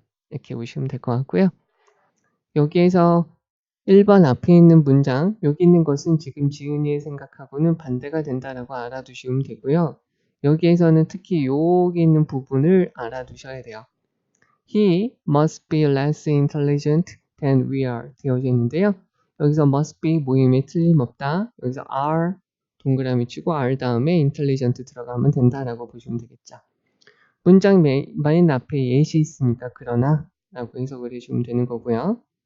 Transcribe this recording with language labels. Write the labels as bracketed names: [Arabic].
[Korean] 이렇게 보시면 될 것 같고요. 여기에서 1번 앞에 있는 문장, 여기 있는 것은 지금 지은이의 생각하고는 반대가 된다라고 알아두시면 되고요. 여기에서는 특히 여기 있는 부분을 알아두셔야 돼요. [English] He must be less intelligent than we are [Korean] 되어져 있는데요. 여기서 [English] must be [Korean] 모임에 틀림없다. 여기서 are 동그라미 치고 are 다음에 intelligent 들어가면 된다라고 보시면 되겠죠. 문장 맨 앞에 yes이 있으니까 그러나 라고 해석을 해주면 되는 거고요.